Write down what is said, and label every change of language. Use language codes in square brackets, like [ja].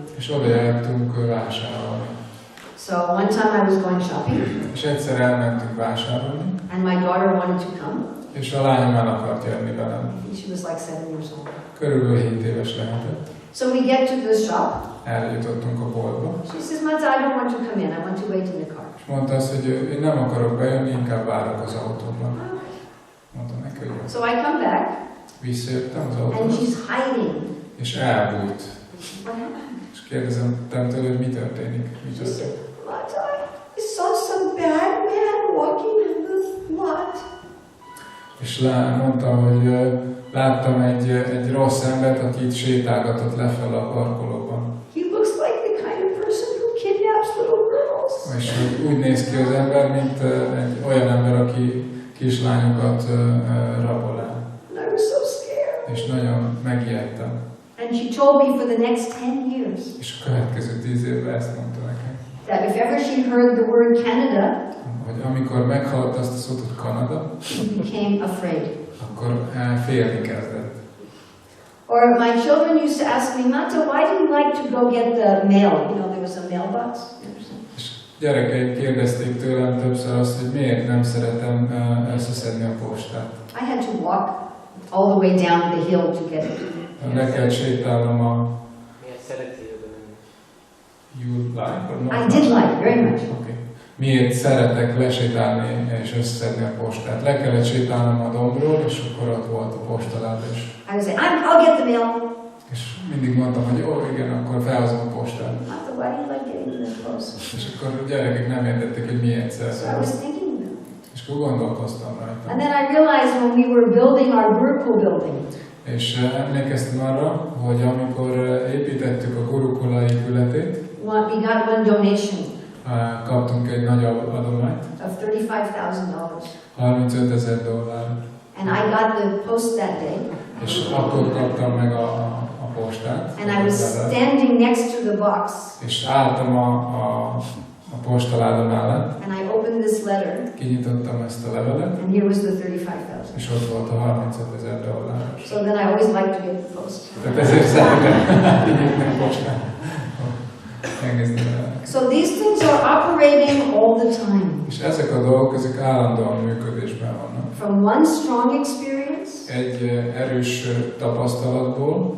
[hu] És oda jártunk vásárolni. [en] So one time I was going shopping. [hu] És egyszer elmentünk vásárolni. [en] And my daughter wanted to come. [hu] És a lányom el akart jönni velem. [en] She was like 7 years old. [hu] Körülbelül 7 éves lehetett. [en] So we get to the shop. [hu] Eljutottunk a boltba. [en] She says, Mata, I don't want to come in. I want to wait in the car. [hu] És mondta azt, hogy én nem akarok bejönni, inkább várok az autóban. Mondtam neki, hogy [en] so I come back. [hu] Visszajöttem az [en] And [hu] autóban. [en] she's hiding. [hu] És elbújt. És kérdezem tőle, hogy mi történik. Mi történik? [en] Mata, I saw some bad man walking in the lot. [hu] És mondtam, hogy láttam egy rossz embert, aki itt sétálgatott lefelé a parkolóban. [en] He looks like the kind of person who kidnaps little girls. [hu] És úgy néz ki az ember, mint egy olyan ember, aki kislányokat rabol el. [en] And I was so scared. [hu] És nagyon megijedtem. [en] And she told me for the next 10 years. [hu] És a következő 10 évben ezt mondta nekem. [en] That if ever she heard the word Canada, [hu] hogy amikor meghallotta azt a szót, hogy Kanada, [en] she became afraid. [hu] akkor félni kezdett. [en] Or my children used to ask me, Mata, why do you like to go get the mail? You know, there was a mailbox. [hu] És gyerekeim kérdezték tőlem többször azt, hogy miért nem szeretem összeszedni a postát. [en] I had to walk all the way down the hill to get it. [hu] Le kell sétálnom a... Miért szeretél menni? [en] You like or not? I did like, very much. Okay. [hu] Miért szeretek lesétálni és összeszedni a postát? Le kellett sétálnom a dombról, és akkor ott volt a postaláda is. [en] I would say, I'll get the mail. [hu] És mindig mondtam, hogy jó, igen, akkor felhozom a postát. [en] I thought, why do you like getting to the post? [hu] És akkor a gyerekek nem értették, hogy miért [en] So I was [hu] szeretem. [en] thinking about it. [hu] És akkor gondolkoztam rajta. [en] And then I realized when we were building our Gurukul building, [hu] És emlékeztem arra, hogy amikor építettük a Gurukula épületét, [en] we got one donation [hu] kaptunk egy nagy adományt, [en] of $35,000. [hu] $35,000. [en] And I got the post that day. [hu] És akkor kaptam meg a postát. [en] And I was standing next to the box. [hu] És álltam a postaláda mellett. [en] And I opened this letter. [hu] Kinyitottam ezt a levelet. [en] And here was the $35,000. [hu] És ott volt a $35,000. [en] So then I always like to get the post. [hu] Tehát ezért szeretem kinyitni a postát. Megnézni vele. [en] So these things are operating all the time. [hu] És ezek a dolgok, ezek állandóan működésben vannak. [en] From one strong experience. [hu] Egy erős tapasztalatból.